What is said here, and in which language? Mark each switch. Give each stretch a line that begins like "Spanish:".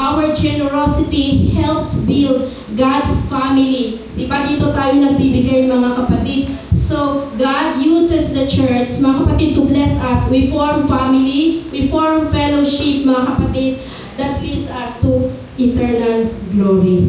English: Our generosity helps build God's family.
Filipino: Diba dito tayo nagbibigay, mga kapatid?
English: So, God uses the church,
Filipino: mga kapatid,
English: to bless us. We form family, we form fellowship,
Filipino: mga kapatid,
English: that leads us to eternal glory.